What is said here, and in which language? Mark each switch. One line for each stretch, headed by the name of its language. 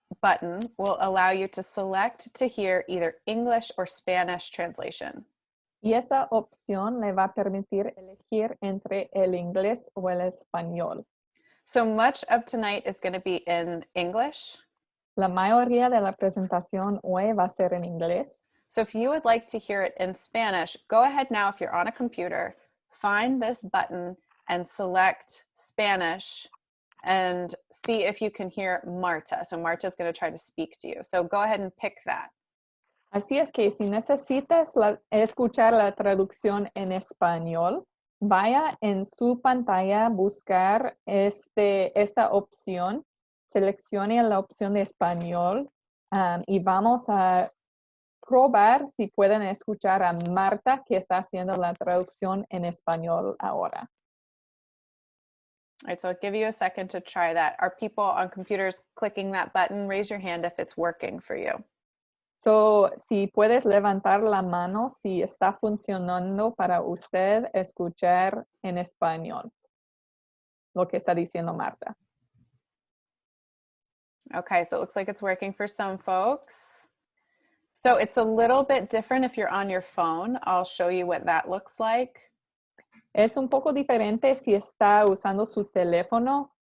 English: button will allow you to select to hear either English or Spanish translation.
Spanish: Y esa opción le va a permitir elegir entre el inglés o el español.
English: So much of tonight is going to be in English.
Spanish: La mayoría de la presentación hoy va a ser en inglés.
English: So if you would like to hear it in Spanish, go ahead now if you're on a computer, find this button and select Spanish and see if you can hear Marta. So Marta is going to try to speak to you. So go ahead and pick that.
Spanish: Así es que si necesitas escuchar la traducción en español, vaya en su pantalla a buscar esta opción, seleccione la opción de español y vamos a probar si pueden escuchar a Marta que está haciendo la traducción en español ahora.
English: All right, so I'll give you a second to try that. Are people on computers clicking that button? Raise your hand if it's working for you.
Spanish: So, si puedes levantar la mano si está funcionando para usted escuchar en español lo que está diciendo Marta.
English: Okay, so it looks like it's working for some folks. So it's a little bit different if you're on your phone. I'll show you what that looks like.
Spanish: Es un poco diferente si está usando su teléfono.